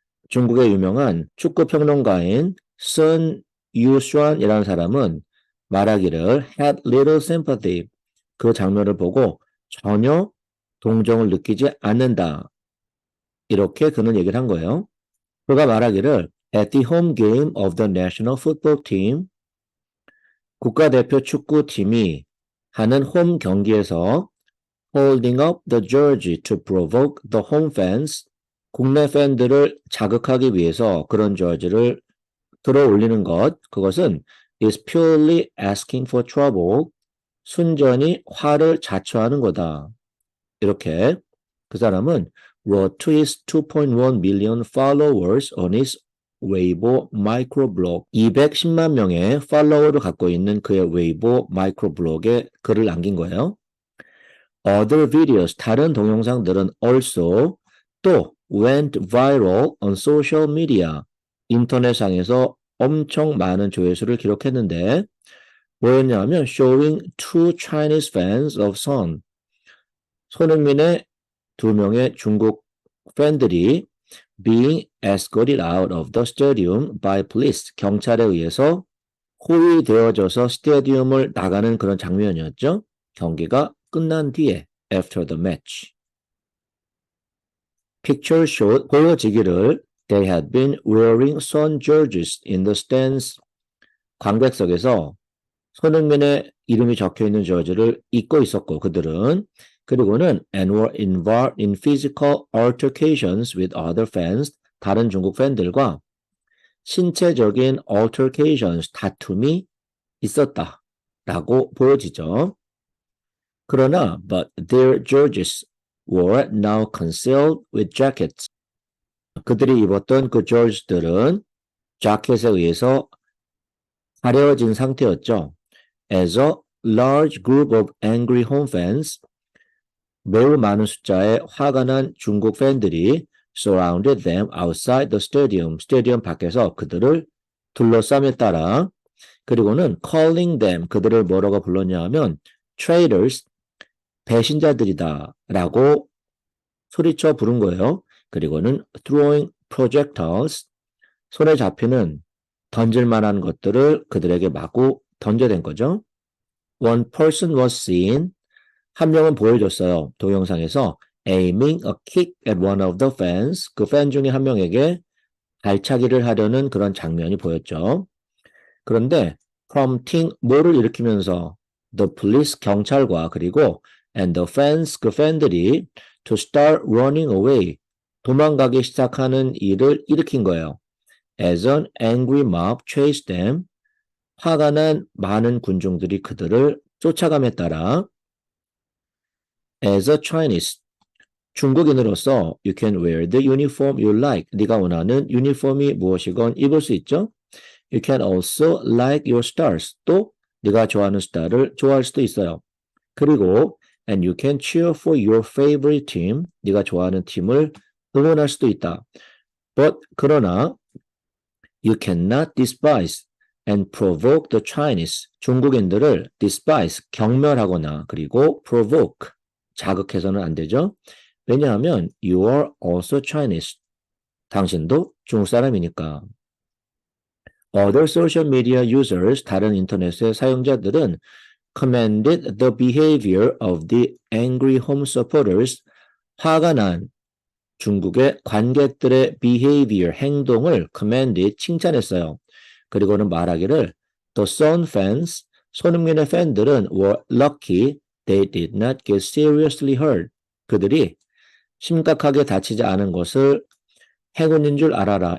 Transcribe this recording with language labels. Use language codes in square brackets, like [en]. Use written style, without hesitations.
[ko] 중국의 유명한 축구 평론가인 선 유슈안이라는 사람은 말하기를 [en] had little sympathy [ko] 그 장면을 보고 전혀 동정을 느끼지 않는다. 이렇게 그는 얘기를 한 거예요. 그가 말하기를 [en] at the home game of the national football team [ko] 국가대표 축구팀이 하는 홈 경기에서 [en] holding up the jersey to provoke the home fans [ko] 국내 팬들을 자극하기 위해서 그런 저지를 들어 올리는 것 그것은 [en] is purely asking for trouble [ko] 순전히 화를 자초하는 거다. 이렇게 그 사람은 [en] wrote to his 2.1 million followers on his [ko] 웨이보 마이크로블로그 210만 명의 팔로워를 갖고 있는 그의 웨이보 마이크로블로그에 글을 남긴 거예요. [en] Other videos, [ko] 다른 동영상들은 [en] also [ko] 또 [en] went viral on social media. [ko] 인터넷상에서 엄청 많은 조회수를 기록했는데 뭐였냐면 [en] showing two Chinese fans of Son. [ko] 손흥민의 두 명의 중국 팬들이 [en] being escorted out of the stadium by police. [ko] 경찰에 의해서 호위되어져서 스테디움을 나가는 그런 장면이었죠. 경기가 끝난 뒤에 [en] after the match. Picture showed [ko] 보여지기를 [en] they had been wearing Son jerseys in the stands. [ko] 관객석에서 손흥민의 이름이 적혀있는 저지를 입고 있었고 그들은 그리고는 [en] and were involved in physical altercations with other fans. [ko] 다른 중국 팬들과 신체적인 altercations, 다툼이 있었다라고 보여지죠. 그러나 [en] but their jerseys were now concealed with jackets. [ko] 그들이 입었던 그 저지들은 자켓에 의해서 가려진 상태였죠. [en] As a large group of angry home fans, [ko] 매우 많은 숫자의 화가 난 중국 팬들이 [en] surrounded them outside the stadium. [ko] 스테디움 밖에서 그들을 둘러쌈에 따라 그리고는 [en] calling them [ko] 그들을 뭐라고 불렀냐 하면 [en] traitors [ko] 배신자들이다 라고 소리쳐 부른 거예요. 그리고는 [en] throwing projectiles [ko] 손에 잡히는 던질 만한 것들을 그들에게 마구 던져댄 거죠. [en] One person was seen [ko] 한 명은 보여줬어요. 동영상에서 [en] aiming a kick at one of the fans. [ko] 그 팬 중에 한 명에게 발차기를 하려는 그런 장면이 보였죠. 그런데 [en] prompting [ko] 뭐를 일으키면서 [en] the police [ko] 경찰과 그리고 [en] and the fans [ko] 그 팬들이 [en] to start running away [ko] 도망가기 시작하는 일을 일으킨 거예요. [en] As an angry mob chased them [ko] 화가 난 많은 군중들이 그들을 쫓아감에 따라 [en] As a Chinese, [ko] 중국인으로서 [en] you can wear the uniform you like. [ko] 네가 원하는 유니폼이 무엇이건 입을 수 있죠. [en] You can also like your stars. [ko] 또 네가 좋아하는 스타를 좋아할 수도 있어요. 그리고 [en] and you can cheer for your favorite team. [ko] 네가 좋아하는 팀을 응원할 수도 있다. [en] But [ko] 그러나 [en] you cannot despise and provoke the Chinese. [ko] 중국인들을 despise, 경멸하거나 그리고 provoke, 자극해서는 안 되죠. 왜냐하면 [en] you are also Chinese. [ko] 당신도 중국 사람이니까. [en] Other social media users, [ko] 다른 인터넷의 사용자들은 [en] commended the behavior of the angry home supporters. [ko] 화가 난 중국의 관객들의 behavior, 행동을 commended, 칭찬했어요. 그리고는 말하기를 [en] the Son fans, [ko] 손흥민의 팬들은 [en] were lucky they did not get seriously hurt. [ko] 그들이 심각하게 다치지 않은 것을 행운인 줄 알아라.